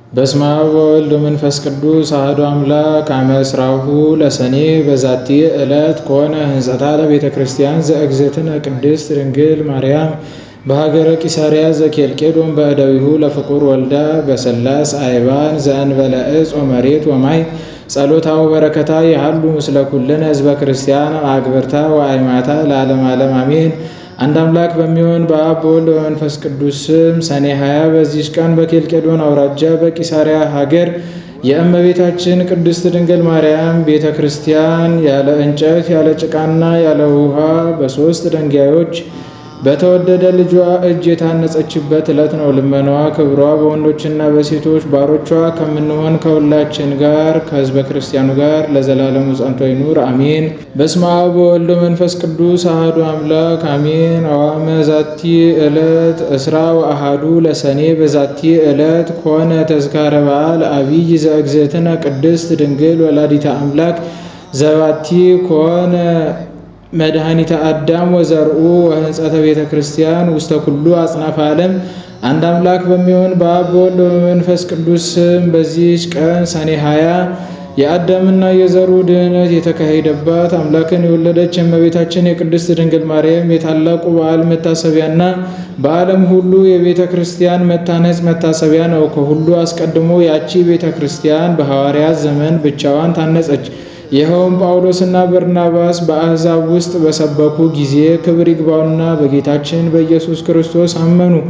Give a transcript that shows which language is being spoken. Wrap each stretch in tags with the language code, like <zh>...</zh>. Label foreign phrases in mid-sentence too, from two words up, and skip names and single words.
<gez>በስመ አብ ወወልድ ወመንፈስ ቅዱስ አሐዱ አምላክ። አመ ዕስራሁ ለሰኔ በዛቲ ዕለት ኮነ ህንጸታ ለቤተ ክርስቲያን ዘእግዝእትነ ቅድስት ድንግል ማርያም በሀገረ ቂሳርያ ዘኬልቄዶን በእደዊሁ ለፍቁር ወልዳ በሰላስ አይባን ዘእንበለ ዕፅ ወመሬት ወማይ ጸሎታው በረከታ ይሃሉ ምስለ ኩልነ ህዝበ ክርስቲያን አግብርታ ወአይማታ ለዓለም ዓለም አሜን።</gez> <am>አንድ አምላክ በሚሆን በአብ በወልድ በመንፈስ ቅዱስ ስም ሰኔ 20 በዚች ቀን በኬልቄዶን አውራጃ በቂሳርያ ሀገር የእመቤታችን ቅድስት ድንግል ማርያም ቤተ ክርስቲያን ያለ እንጨት ያለ ጭቃና ያለ ውሃ በ3 ድንጋዮች በተወደደ ልጇ እጅ የታነጸችበት ዕለት ነው። ልመናዋ ክብሯ በወንዶችና በሴቶች ባሮቿ ከምንሆን ከሁላችን ጋር ከህዝበ ክርስቲያኑ ጋር ለዘላለሙ ጸንቶ ይኑር አሜን።</am> <gez>በስመ አብ ወወልድ ወመንፈስ ቅዱስ አሐዱ አምላክ አሜን። አዋመ ዛቲ ዕለት እስራ ወአሐዱ ለሰኔ በዛቲ ዕለት ኮነ ተዝካረ በዓል አቢይ ዘእግዝእትነ ቅድስት ድንግል ወላዲተ አምላክ ዘባቲ ኮነ መድኃኒተ አዳም ወዘርኡ ወህንጸተ ቤተ ክርስቲያን ውስተ ኩሉ አጽናፈ ዓለም።</gez> <am>አንድ አምላክ በሚሆን በአብ በወልድ በመንፈስ ቅዱስ ስም በዚህች ቀን ሰኔ 20 የአዳምና የዘሩ ድህነት የተካሄደባት አምላክን የወለደች የእመቤታችን የቅድስት ድንግል ማርያም የታላቁ በዓል መታሰቢያና በዓለም ሁሉ የቤተ ክርስቲያን መታነጽ መታሰቢያ ነው። ከሁሉ አስቀድሞ ያቺ ቤተ ክርስቲያን በሐዋርያት ዘመን ብቻዋን ታነጸች። ይኸውም ጳውሎስና በርናባስ በአሕዛብ ውስጥ በሰበኩ ጊዜ ክብር ይግባውና በጌታችን በኢየሱስ ክርስቶስ አመኑ።</am>